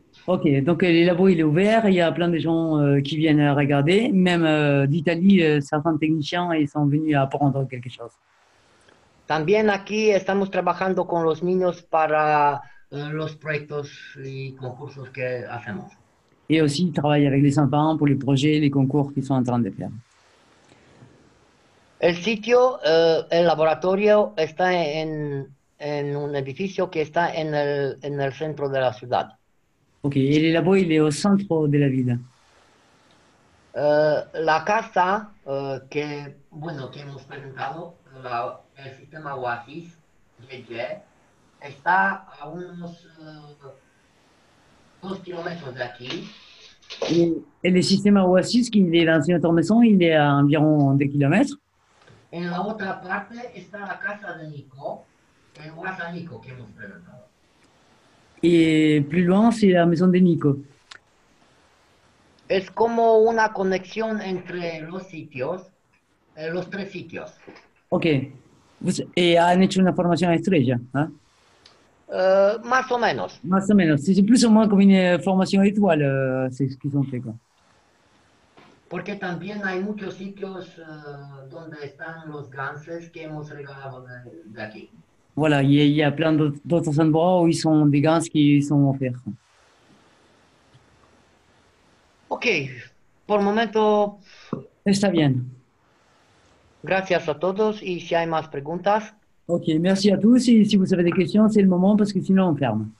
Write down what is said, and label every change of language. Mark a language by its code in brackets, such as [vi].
[fr] Ok, donc le labo il est ouvert, il y a plein de gens qui viennent regarder, même d'Italie, certains techniciens ils sont venus apprendre quelque chose. [es] También aquí estamos trabajando con los niños para los proyectos y concursos que hacemos. [fr] Et aussi, ils travaillent avec les enfants pour les projets, les concours qu'ils sont en train de faire. [es] El sitio, el laboratorio está en un edificio que está en el centro de la ciudad. [fr] Ok, et le labo il est au centre de la ville. [es] La casa que hemos presentado, el sistema Oasis, está a unos 2 kilómetros de aquí. [fr] Et le système Oasis, qui est l'ancien maison, il est à environ 2 kilomètres. [es] En la otra parte está la casa de Nico, el Oasa Nico que hemos presentado. [fr] Et plus loin, c'est la maison de Nico. [es] Es como una conexión entre los sitios, los 3 sitios. Ok. Et han hecho una formación a estrella, ¿eh? Más o menos. Más o menos. [fr] C'est plus ou moins comme une formation étoile, c'est ce qu'ils ont fait, quoi. [es] Porque también hay muchos sitios donde están los ganses que hemos regalado de aquí. [fr] Voilà, il y a plein d'autres endroits où ils sont des gants qui sont offerts. [es] Ok, por momento. Está bien. Gracias a todos y si hay más preguntas. [fr] Ok, merci à tous. Et si vous avez des questions, c'est le moment parce que sinon on ferme.